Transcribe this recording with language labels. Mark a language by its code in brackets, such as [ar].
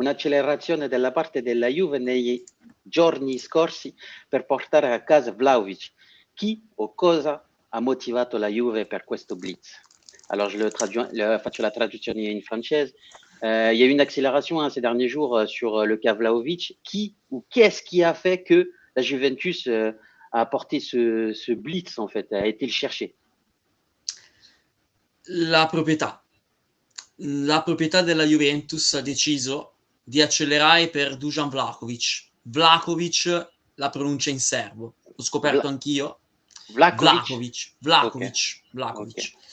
[it] Un'accelerazione della parte della Juve nei giorni scorsi per portare a casa Vlahovic. Chi o cosa ha motivato la Juve per questo blitz? Alors, faccio la traduzione in francese. [fr] Il y a eu une accélération ces derniers jours sur le cas Vlahovic. Qui ou qu'est-ce qui a fait que la Juventus a apporté ce blitz, en fait, a été le chercher? [it] La proprietà della Juventus ha deciso di accelerare per Dusan Vlahovic. Vlahovic la pronuncia in serbo, l'ho scoperto anch'io, Vlahović. Ok.